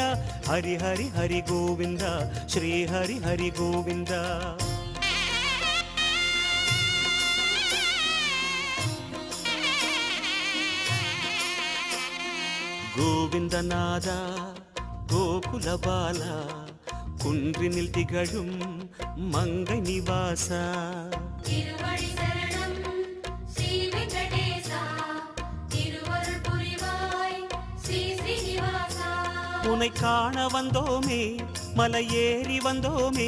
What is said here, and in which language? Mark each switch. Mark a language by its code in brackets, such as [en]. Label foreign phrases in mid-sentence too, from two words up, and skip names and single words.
[sa] हरि हरि हरि गोविंदा श्री हरि हरि गोविंदा. गोविंदनादा गोकुल बाला [ta] குன்றினில் திகழும் மங்கை நிவாசா. திருவடி சரணம் ஸ்ரீ வெங்கடேசா. திருவருள் புரிவாய் ஸ்ரீ ஸ்ரீனிவாசா. உன்னை காண வந்தோமே மலையேறி வந்தோமே.